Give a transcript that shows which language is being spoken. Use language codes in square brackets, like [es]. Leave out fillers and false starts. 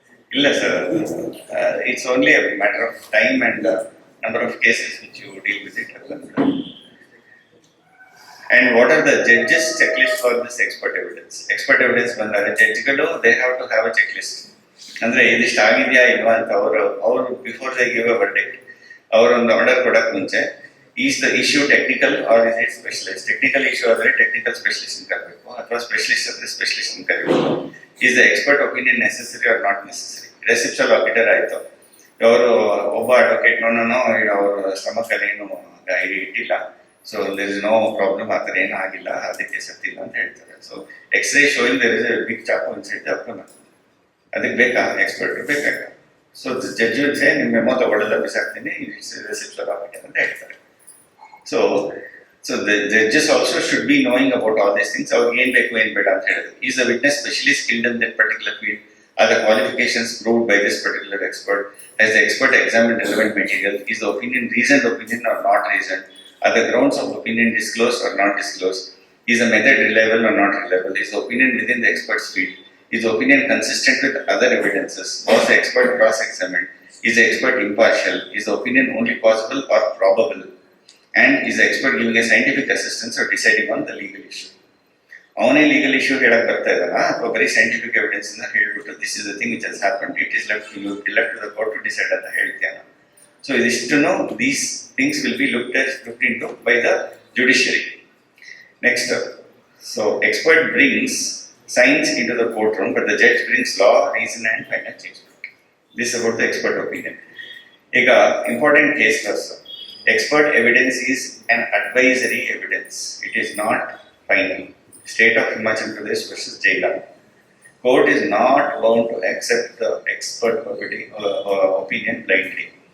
[kn] ಇಲ್ಲ sir, [en] It's only a matter of time and number of cases which you deal with it. And what are the judges' checklist for this expert evidence? Expert evidence [kn] ಬಂದಾಗ ಜಡ್ಜ್ಗಳು [en] they have to have a checklist. [kn] ಅಂದ್ರೆ ಇದಿಷ್ಟು ಆಗಿದೆಯಾ ಇಲ್ವಾ ಅಂತ ಅವರು [en] before they give a verdict, [kn] ಅವರೊಂದು order ಕೊಡಕ್ ಮುಂಚೆ [en] Is the issue technical or is it specialist. [kn] Technical issue ಆದರೆ ಟೆಕ್ನಿಕಲ್ ಸ್ಪೆಷಲಿಸ್ಟ್ ಕರಬೇಕು, ಅಥವಾ ಸ್ಪೆಷಲಿಸ್ಟ್ ಆದರೆ specialist ಕರಬೇಕು. [en] Is the expert opinion necessary or not necessary. [kn] ರೆಸಿಪ್ಷಲ್ auditor ಆಯ್ತು, ಅವರು ಒಬ್ಬ ಅಡ್ವೊಕೇಟ್ ನೋನೋ ಅವ್ರ ಶ್ರಮಕ್ಕಲ್ಲಿ ಏನು ಇಟ್ಟಿಲ್ಲ, [en] so there is no problem, [kn] ಆ ಥರ ಏನೂ ಆಗಿಲ್ಲ, ಅದಕ್ಕೆ ಸತ್ತಿಲ್ಲ ಅಂತ ಹೇಳ್ತಾರೆ. [en] So X-ray showing there is a big ಚಾಕು inside the abdomen. [kn] ಅದಕ್ಕೆ ಬೇಕಾ ಎಕ್ಸ್ಪರ್ಟ್ ಬೇಕಾಗ. ಸೊ ಜಡ್ಜ್ ಸೇ ನಿಮ್ಮ ಮೆಮೊ ತಗೊಳ್ಳೋದ ಬಿಸಾಕ್ತೀನಿ, ರೆಸಿಪ್ಷಲ್ ಆಡಿಟರ್ ಅಂತ ಹೇಳ್ತಾರೆ. [en] So the judges also should be knowing about all these things. [kn] ಅವ್ರಿಗೆ ಏನ್ ಬೇಕು ಏನ್ ಬೇಡ ಅಂತ ಹೇಳೋದು. [en] Is the witness specially skilled in that particular field? Are the qualifications proved by this particular expert? Has the expert examined relevant material? Is the opinion reasoned opinion or not reasoned? Are the grounds of opinion disclosed or not disclosed? Is the method reliable or not reliable? Is the opinion within the expert's field? Is the opinion consistent with other evidences? Was the expert cross-examined? Is the expert impartial? Is the opinion only possible or probable? And is the expert giving a scientific assistance or deciding on the legal issue? [kn] ಅವನೇ legal issue ಹೇಳಕ್ ಬರ್ತಾ ಇದ್ದಾನ, ಅಥವಾ ಬರೀ scientific evidence ಇಂದ ಹೇಳ್ಬಿಟ್ಟು [en] this is the thing which has happened, it is left to the court to decide [kn] ಅಂತ ಹೇಳ್ತೀಯಾನ. [en] so [kn] ಇದಿಷ್ಟನ್ನು [en] These things will be looked into by the judiciary. Next, so expert brings science into the court room, but the judge brings law, reason and final judgment. This about the expert opinion. ಈಗ important case first. Expert evidence is an advisory evidence. It is not final. State of Himachal Pradesh versus Jailam. Court is not bound to accept the expert opinion blindly.